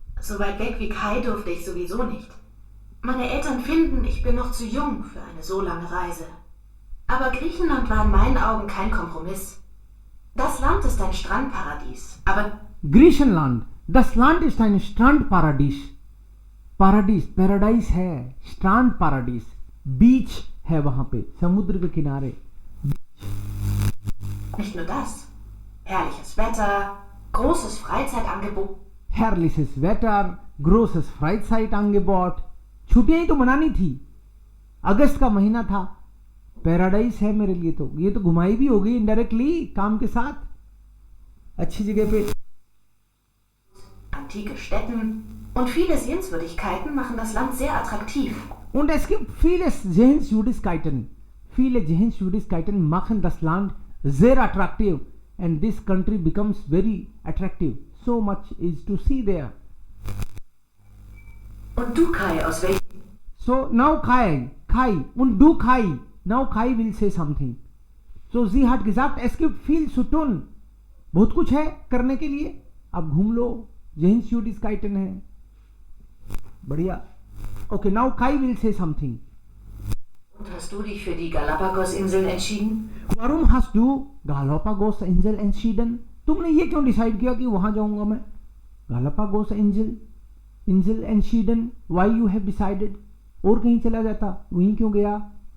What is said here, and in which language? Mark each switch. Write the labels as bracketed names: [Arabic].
[German] So weit weg wie Kai durfte ich sowieso nicht. Meine Eltern finden, ich bin noch zu jung für eine so lange Reise. Aber Griechenland war in meinen Augen kein Kompromiss. Das Land ist ein Strandparadies, aber Griechenland, das Land ist ein Strandparadies. [Hindi] पाराडीस, paradise है, strand पाराडीस, बीच है वहां पे, समुद्र के किनारे। [German] Nicht nur das. Herrliches Wetter, großes Freizeitangebot. Herrliches Wetter, großes Freizeitangebot. [Hindi] छुट्टियां ही तो मनानी थी, अगस्त का महीना था, पैराडाइज है मेरे लिए। तो ये तो घुमाई भी हो गई इनडायरेक्टली काम के साथ, अच्छी जगह पे। [German] Antike Städten und viele Sehenswürdigkeiten machen das Land sehr attraktiv. Und es gibt viele Sehenswürdigkeiten. Viele Sehenswürdigkeiten machen das Land sehr attraktiv, [English] and this country becomes very attractive. So much is to see there. [German] Und du, Kai, aus welchem? [English] So now Kai [German] und du [English] Kai. Now Kai will say something. [German] So sie hat gesagt, es gibt viel zu tun. [Hindi] बहुत कुछ है करने के लिए, आप घूम लो, Sehenswürdigkeiten है, बढ़िया। [English] Okay, now Kai will say something. [German] Und hast du dich für die Galapagos-Inseln entschieden? Warum hast du Galapagos-Insel entschieden? [Hindi] तुमने ये क्यों डिसाइड किया कि वहां जाऊंगा मैं? [German] Galapagos-Insel entschieden. [English] Why you have decided? [Hindi] और कहीं चला जाता, वहीं क्यों गया?